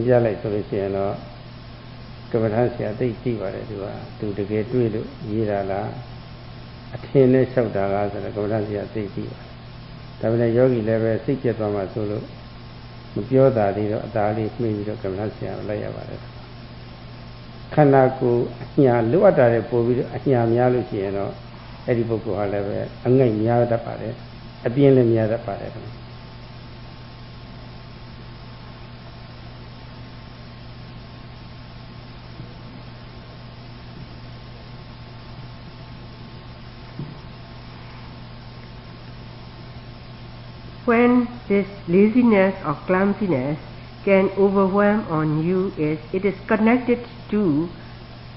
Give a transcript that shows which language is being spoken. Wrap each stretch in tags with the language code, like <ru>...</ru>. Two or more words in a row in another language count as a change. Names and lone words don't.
<my>ပြလိုက်ဆိုလို့ရှိရင်တော့ကမ္ဘာထဆရာသိကြည့်ပါတယ်သူတကယ်တွေ့လို့ရေးတာလားအထင်းနဲ့လျှောက်တာလားဆိုတော့ကမ္ဘာထဆရာသိကြည့်ပါဒါပေမဲ့ယောဂီလည်းပဲစိတ်ကျက်သွားမှဆိုလို့မပြောတာလေးတော့အသာလေးမှီးပြီးတော့ကမ္ဘာထဆရာလိုက်ရပါတယ်ခန္ဓာကိုယ်အညာလိုအပ်တာတွေပို့ပြီးတော့အညာများလို့ရှိရင်တော့အဲ့ဒီပုဂ္ဂိုလ်ဟာလည်းပဲအငိုက်များတတ်ပါတယ်အပြင်းလည်းများတတ်ပါတယ်</my> <en>When this laziness or clumsiness can overwhelm on you it is connected to the</en>